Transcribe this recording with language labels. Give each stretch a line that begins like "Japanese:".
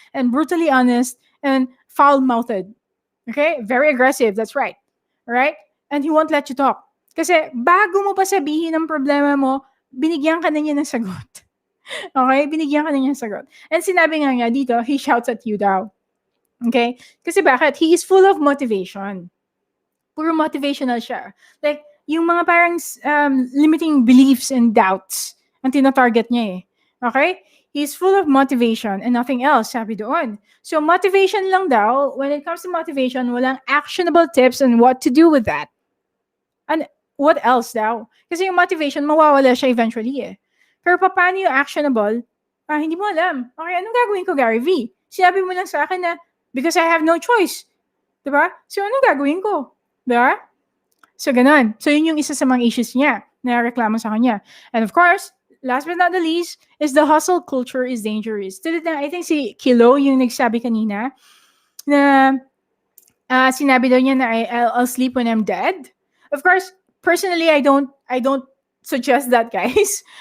English: And brutally honest and foul-mouthed. Okay? Very aggressive, that's right. Alright? And he won't let you talk.
Filipino: Kasi bago mo pa sabihin ang problema mo, binigyan ka na niya ng sagot. Okay? Binigyan ka na niya ng sagot. And sinabi nga niya dito,
English: he shouts at you
Filipino: daw. Okay? Kasi bakit?
English: He is full of motivation.
Filipino: Puro motivational siya. Like, yung mga parang
English: limiting beliefs and doubts
Filipino: ang tinatarget niya Okay?
English: He's full of motivation and nothing else,
Filipino: sabi doon.
English: So,
Filipino: motivation lang daw.
English: When it comes to motivation, walang actionable tips on what to do with that. And what else
Filipino: daw? Kasi yung motivation, mawawala siya eventually Pero paano yung actionable? Hindi mo alam. Okay, anong gagawin ko, Gary V? Sinabi mo lang sa akin na,
English: because I have no choice.
Filipino: Diba? So, anong gagawin ko? Diba? So, ganun. So, yun yung isa sa mga issues niya na reklamo sa kanya.
English: And of course, last but not the least, is the hustle culture is dangerous.
Filipino: Tulad na, I think si Kilo, yung nagsabi kanina, na sinabi daw niya na
English: I'll sleep when I'm dead. Of course, personally, I don't suggest that, guys.